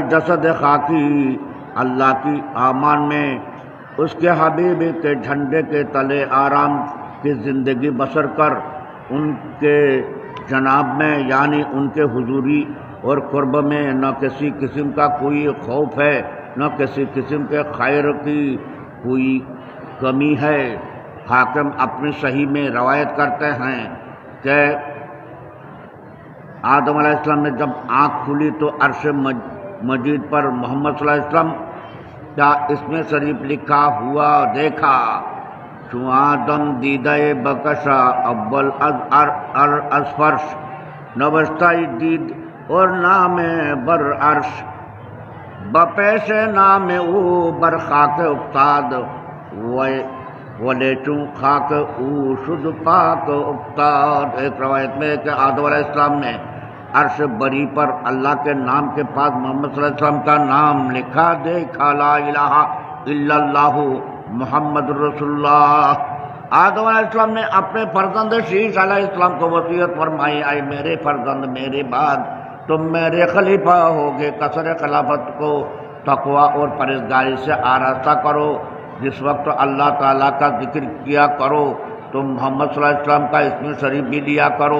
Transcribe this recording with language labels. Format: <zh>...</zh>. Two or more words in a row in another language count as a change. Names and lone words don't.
<ur>اے جسد خاکی اللہ کی امان میں اس کے حبیب کے جھنڈے کے تلے آرام کی زندگی بسر کر ان کے جناب میں یعنی ان کے حضوری اور قرب میں نہ کسی قسم کا کوئی خوف ہے نہ کسی قسم کے خیر کی کوئی کمی ہے۔ حاکم اپنی صحیح میں روایت کرتے ہیں کہ آدم</ur> <ar>علیہ السلام</ar> <ur>نے جب آنکھ کھلی تو عرش مجید پر محمد</ur> <ar>صلی اللہ علیہ وسلم</ar> <ur>کا اسم شریف لکھا ہوا دیکھا۔</ur> <fa>چوں آدم دیدہ بکشا اول از فرش نوشتہ دید اور نام بر عرش بپیش نام او بر خاک افتاد ولی چون خاک او شد پاک افتاد۔</fa> <ur>ایک روایت میں ہے کہ آدم</ur> <ar>علیہ السلام</ar> <ur>نے عرش بری پر اللہ کے نام کے پاس محمد</ur> <ar>صلی اللہ علیہ وسلم</ar> <ur>کا نام لکھا دیکھا،</ur> <ar>لا الہ الا اللہ محمد رسول اللہ۔</ar> <ur>آدم</ur> <ar>علیہ السلام</ar> <ur>نے اپنے فرزند شیش</ur> <ar>علیہ السلام</ar> <ur>کو وصیت فرمائی، اے میرے فرزند میرے بعد تم میرے خلیفہ ہوگے، کثر خلافت کو تقوی اور پرہیزگاری سے آراستہ کرو، جس وقت اللہ تعالیٰ کا ذکر کیا کرو تم محمد</ur> <ar>صلی اللہ علیہ وسلم</ar> <ur>کا اسم شریف بھی لیا کرو۔</ur>